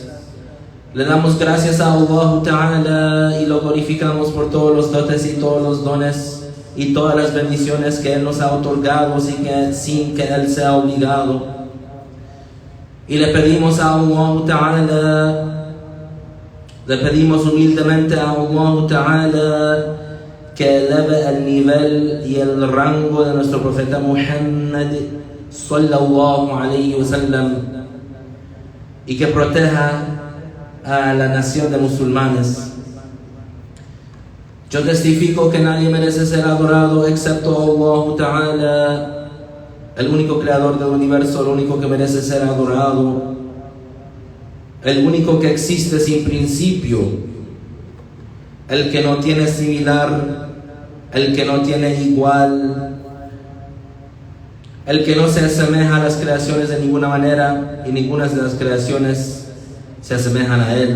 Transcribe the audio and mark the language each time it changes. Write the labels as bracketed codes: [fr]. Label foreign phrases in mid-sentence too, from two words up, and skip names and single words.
[es] Le damos gracias a [ar] الله تعالى [es] y lo glorificamos por todos los dotes y todos los dones y todas las bendiciones que Él nos ha otorgado sin que Él sea obligado. Y le pedimos a [ar] الله تعالى, [es] le pedimos humildemente a [ar] الله تعالى [es] que eleve el nivel y el rango de nuestro profeta Muhammad [ar] صلى الله عليه وسلم [es] y que proteja a la nación de musulmanes. Yo testifico que nadie merece ser adorado excepto [ar] الله تعالى, [es] el único creador del universo, el único que merece ser adorado, el único que existe sin principio, el que no tiene similar, el que no tiene igual, el que no se asemeja a las creaciones de ninguna manera y ninguna de las creaciones se asemejan a Él.